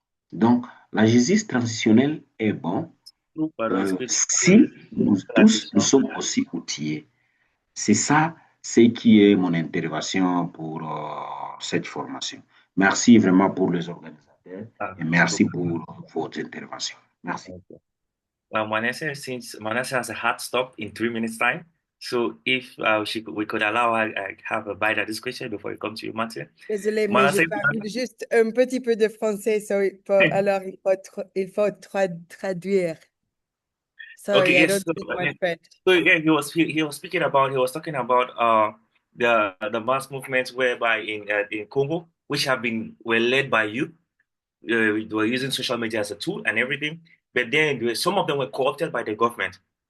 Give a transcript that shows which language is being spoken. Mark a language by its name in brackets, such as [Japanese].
[French] Donc, la justice transitionnelle est bon si nous tous nous sommes aussi outillés. C'est ça, c'est qui est mon intervention pour cette formation. Merci vraiment pour les organisateurs et merci pour votre intervention. Merci. [English] Manessa has a hard stop in 3 minutes time, so if we could allow her have a bite at this question before we come to you, Mathieu. [French] Désolée, mais je parle juste un petit peu de français, alors il faut traduire. [English] Sorry, okay, I yes. don't speak much French. So again, he was talking about the mass movements whereby in Congo, which were led by you. Were using social media as a tool and everything, but then some of them were co-opted by the government.